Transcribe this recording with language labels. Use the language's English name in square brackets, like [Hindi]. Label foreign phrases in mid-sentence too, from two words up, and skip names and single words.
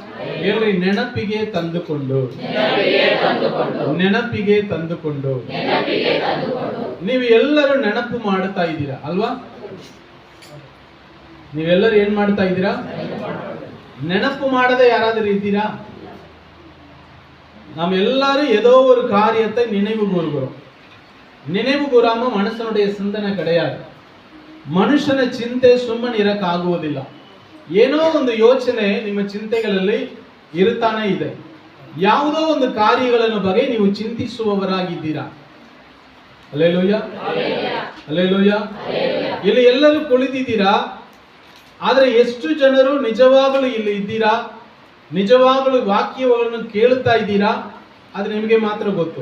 [Kannada] ಹೇಳ್ರಿ, ನೆನಪಿಗೆ ತಂದುಕೊಂಡು, ನೆನಪಿಗೆ ತಂದುಕೊಂಡು. ನೀವು ಎಲ್ಲರೂ ನೆನಪು ಮಾಡ್ತಾ ಇದ್ದೀರಾ ಅಲ್ವಾ? ನೀವೆಲ್ಲರೂ ಏನ್ ಮಾಡ್ತಾ ಇದ್ದೀರಾ? ನೆನಪು ಮಾಡದೆ ಯಾರಾದರೂ ಇದ್ದೀರಾ? [Tamil] நாம் எல்லாரும் ஏதோ ஒரு காரியத்தை நினைவு கூறுகிறோம். நினைவு கூறாம மனுஷனுடைய சிந்தனை கிடையாது. [Kannada] ಮನುಷ್ಯನ ಚಿಂತೆ ಸುಮ್ಮನೆ ಇರಕ್ಕಾಗುವುದಿಲ್ಲ. ಏನೋ ಒಂದು ಯೋಚನೆ ನಿಮ್ಮ ಚಿಂತೆಗಳಲ್ಲಿ ಇರುತ್ತಾನೆ ಇದೆ. ಯಾವುದೋ ಒಂದು ಕಾರ್ಯಗಳನ್ನು ಬಗ್ಗೆ ನೀವು ಚಿಂತಿಸುವವರಾಗಿದ್ದೀರಾ. ಹಲ್ಲೆಲೂಯಾ, ಹಲ್ಲೆಲೂಯಾ. ಇಲ್ಲಿ ಎಲ್ಲರೂ ಕುಳಿತಿದ್ದೀರಾ, ಆದರೆ ಎಷ್ಟು ಜನರು ನಿಜವಾಗಲೂ ಇಲ್ಲಿ ಇದ್ದೀರಾ, ನಿಜವಾಗಲೂ ವಾಕ್ಯಗಳನ್ನು ಕೇಳುತ್ತಾ ಇದ್ದೀರಾ, ಅದು ನಿಮಗೆ ಮಾತ್ರ ಗೊತ್ತು.